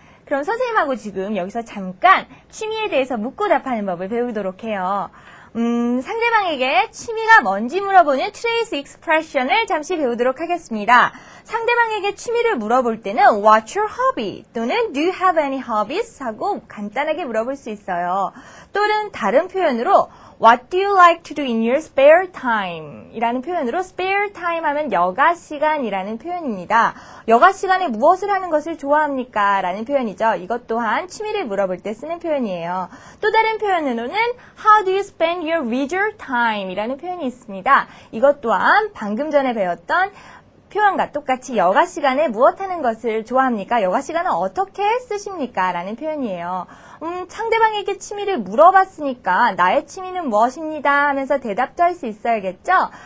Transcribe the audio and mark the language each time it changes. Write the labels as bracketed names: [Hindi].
[Korean] 그럼 선생님하고 지금 여기서 잠깐 취미에 대해서 묻고 답하는 법을 배우도록 해요. 상대방에게 취미가 뭔지 물어보는 trace expression을 잠시 배우도록 하겠습니다. 상대방에게 취미를 물어볼 때는 [English] What's your hobby? 또는 Do you have any hobbies? [Korean] 하고 간단하게 물어볼 수 있어요. 또는 다른 표현으로 [English] What do you like to do in your spare time? [Korean] 이라는 표현으로 spare time 하면 여가 시간이라는 표현입니다. 여가 시간에 무엇을 하는 것을 좋아합니까? 라는 표현이죠. 이것 또한 취미를 물어볼 때 쓰는 표현이에요. 또 다른 표현으로는 [English] How do you spend your leisure time? [Korean] 이라는 표현이 있습니다. 이것 또한 방금 전에 배웠던 표현과 똑같이 여가 시간에 무엇 하는 것을 좋아합니까? 여가 시간은 어떻게 쓰십니까? 라는 표현이에요. 상대방에게 취미를 물어봤으니까 나의 취미는 무엇입니다 하면서 대답도 할 수 있어야겠죠?